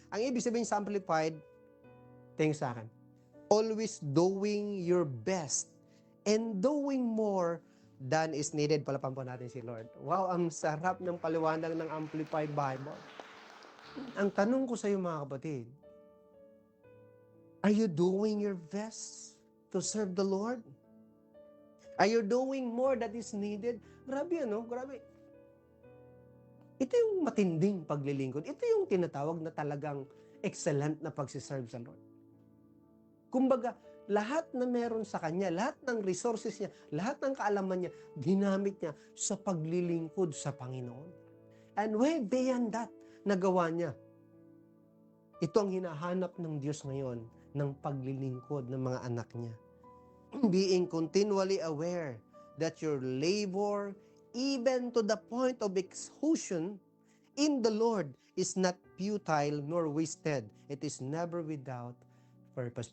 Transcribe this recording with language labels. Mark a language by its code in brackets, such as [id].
[tl] Ang ibig sabihin sa Amplified, tingin sa akin, [en] always doing your best and doing more than is needed. [tl] Palapan po natin si Lord. Wow, ang sarap ng paliwanag ng Amplified Bible. Ang tanong ko sa iyo mga kapatid, [en] are you doing your best to serve the Lord? Are you doing more that is needed? [tl] Grabe ano, grabe. Ito yung matinding paglilingkod. Ito yung tinatawag na talagang excellent na pagsiserve sa Lord. Kumbaga, lahat na meron sa Kanya, lahat ng resources niya, lahat ng kaalaman niya, ginamit niya sa paglilingkod sa Panginoon. [en] And way beyond that, [tl] nagawa niya. Ito ang hinahanap ng Diyos ngayon ng paglilingkod ng mga anak niya. [en] Being continually aware that your labor, even to the point of exhaustion, in the Lord is not futile nor wasted. It is never without purpose.